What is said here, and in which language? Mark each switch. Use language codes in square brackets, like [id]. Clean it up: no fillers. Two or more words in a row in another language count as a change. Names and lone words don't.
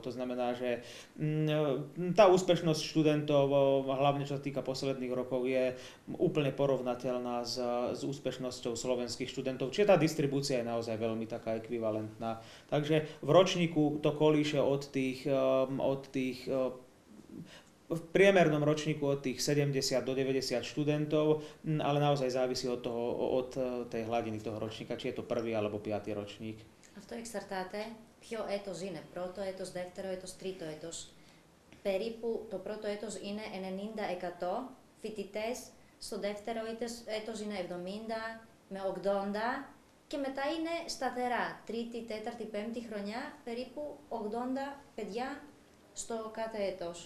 [sk] To znamená, že tá úspešnosť študentov, hlavne čo sa týka posledných rokov, je úplne porovnateľná s úspešnosťou slovenských študentov, čiže tá distribúcia je naozaj veľmi taká ekvivalentná. Takže v ročníku to kolíše v priemernom ročníku od tých 70 do 90 študentov, ale naozaj závisí od tej hladiny toho ročníka, či je to prvý alebo 5. ročník. [el] Αυτό εξαρτάται ποιο έτος είναι, πρώτο έτος, δεύτερο έτος, τρίτο έτος. Περίπου το πρώτο έτος είναι 90% φοιτητές, στο δεύτερο έτος είναι 70 με 80 και μετά είναι σταθερά, τρίτη, τέταρτη, πέμπτη χρονιά, περίπου 80 παιδιά στο κάθε έτος.